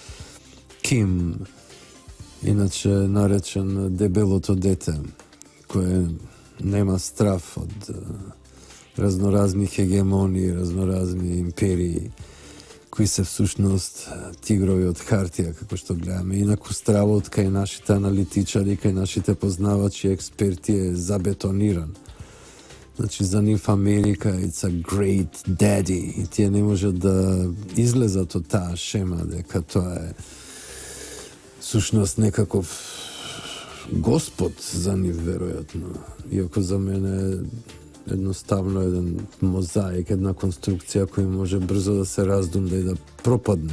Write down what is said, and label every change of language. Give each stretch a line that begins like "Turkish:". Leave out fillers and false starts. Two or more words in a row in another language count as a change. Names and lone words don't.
Macedonian: Ким, иначе наречен дебелото дете, кое нема страф од разноразни хегемонии, разноразни империи, кои се всушност тигрови од хартија, како што гледаме. Инаку стравот кај нашите аналитичари, кај нашите познавачи, експерти е забетониран. Значи, за нив Америка
English: it's a great daddy
Macedonian: и тие не можат да излезат од таа шема дека тоа е всушност некаков господ за нив, веројатно. Иако за мене едноставно еден мозаик, една конструкција која може брзо да се раздумда и да пропадне.